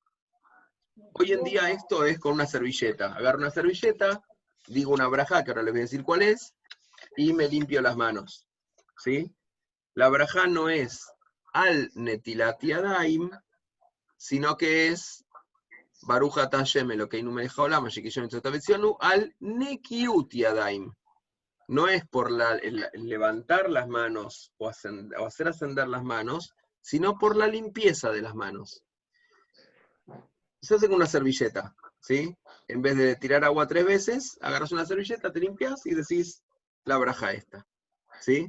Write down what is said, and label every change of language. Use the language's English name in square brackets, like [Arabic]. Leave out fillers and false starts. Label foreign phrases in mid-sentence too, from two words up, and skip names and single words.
[Spanish] Hoy en día esto es con una servilleta. Agarro una servilleta, digo una brajá, que ahora les voy a decir cuál es, y me limpio las manos, ¿sí? La brajá no es al [Hebrew] נטילת ידיים, [Spanish] sino que es [Hebrew] ברוך אתה השם אלקינו מלך העולם אשר קדשנו מצוות וצונו על נקיות ידיים. [Spanish] No es por el levantar las manos o hacer ascender las manos, sino por la limpieza de las manos. Se hace con una servilleta, ¿sí? En vez de tirar agua 3 veces, agarras una servilleta, te limpias y decís la braja esta, ¿sí?